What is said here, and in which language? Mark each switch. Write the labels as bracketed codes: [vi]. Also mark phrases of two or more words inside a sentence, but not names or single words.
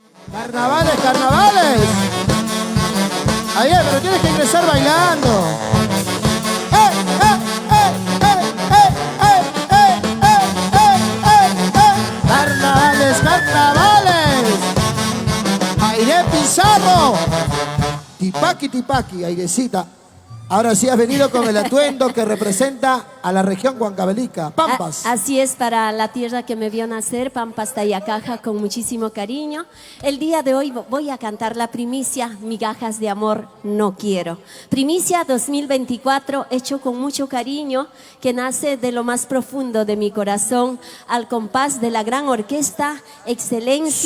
[es] Carnavales, carnavales. Ahí, pero tienes que ingresar bailando. ¡Eh, eh, eh, eh, eh, eh, eh, eh, eh, eh! Carnavales, carnavales. Aire Pizarro. Tipaqui, tipaqui, airecita. Ahora sí has venido con el atuendo que representa a la región huancavelica, Pampas. Así es, para la tierra que me vio nacer, Pampas Tayacaja, con muchísimo cariño. El día de hoy voy a cantar la primicia, Migajas de Amor No Quiero. Primicia 2024, hecho con mucho cariño, que nace de lo más profundo de mi corazón, al compás de la gran orquesta, excelencia.